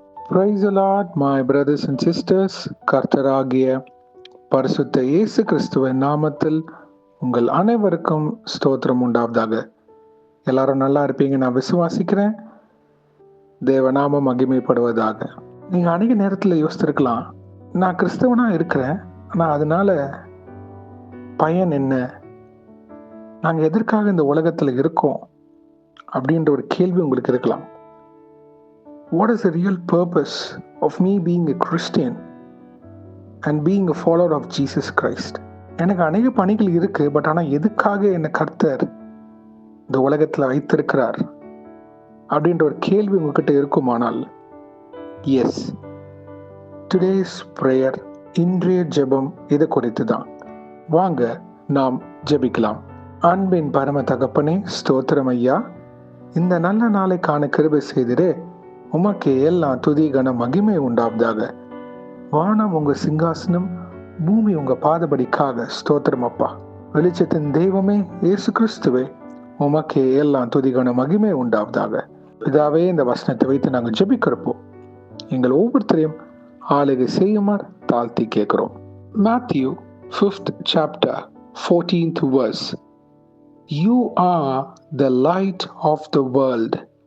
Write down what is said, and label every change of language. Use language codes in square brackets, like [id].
[en] Praise the Lord, my brothers and sisters. [ta] கர்த்தராகிய பரிசுத்த இயேசு கிறிஸ்துவின் நாமத்தில் உங்கள் அனைவருக்கும் ஸ்தோத்திரம் உண்டாவதாக. எல்லாரும் நல்லா இருப்பீங்க நான் விசுவாசிக்கிறேன். தேவநாமம் மகிமைப்படுவதாக. நீங்கள் அநேக நேரத்தில் யோசித்திருக்கலாம், நான் கிறிஸ்தவனா இருக்கிறேன், ஆனால் அதனால பயன் என்ன? நாங்கள் எதற்காக இந்த உலகத்தில் இருக்கோம் அப்படின்ற ஒரு கேள்வி உங்களுக்கு இருக்கலாம். [en] What is the real purpose of me being a Christian and being a follower of Jesus Christ? [ta] எனக்கு அநேக பணிகள் இருக்கு, பட் ஆனால் எதுக்காக என்னை கர்த்தர் இந்த உலகத்தில் வைத்திருக்கிறார் அப்படின்ற ஒரு கேள்வி உங்ககிட்ட இருக்குமானால், [en] yes, today's prayer, [ta] இன்றைய ஜெபம் இதை குறித்து தான். வாங்க நாம் ஜெபிக்கலாம். அன்பின் பரம தகப்பனே, ஸ்தோத்திரம் ஐயா. இந்த நல்ல நாளை காண கிருபை செய்திரு. உமக்கே எல்லாம் துதி கன மகிமை உண்டாவதாக. வானம் உங்க சிங்காசனம், பூமி உங்க பாதபடிக்காக. ஸ்தோத்திரம் அப்பா. வெளிச்சத்தின் தெய்வமே இயேசு கிறிஸ்துவே, உமக்கே எல்லாம் துதி கன மகிமை உண்டாவதாக. இதாவே இந்த வசனத்தை வைத்து நாங்கள் ஜெபிக்கிறப்போ எங்கள் ஒவ்வொருத்தரையும் ஆளுகை செய்யுமாறு தாழ்த்தி கேட்கிறோம். [en] Matthew 5th chapter 14th verse. You are the light of the world.